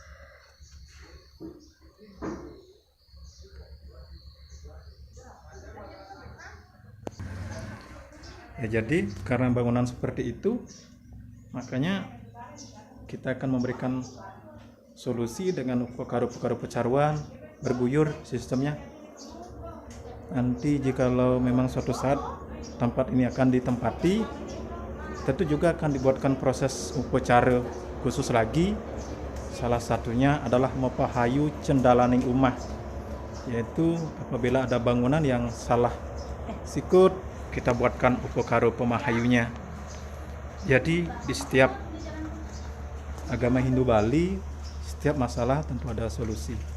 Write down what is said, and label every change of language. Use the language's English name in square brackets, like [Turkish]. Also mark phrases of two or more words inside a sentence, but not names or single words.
[Indonesian] Ya, jadi karena bangunan seperti itu makanya kita akan memberikan solusi dengan upacara pecaruan berguyur sistemnya. Nanti jikalau memang suatu saat tempat ini akan ditempati, tentu juga akan dibuatkan proses upacara khusus lagi. Salah satunya adalah mepahayu cendalaning umah, yaitu apabila ada bangunan yang salah sikut, kita buatkan upacara pemahayunya. Jadi di setiap agama Hindu Bali, setiap masalah tentu ada solusi.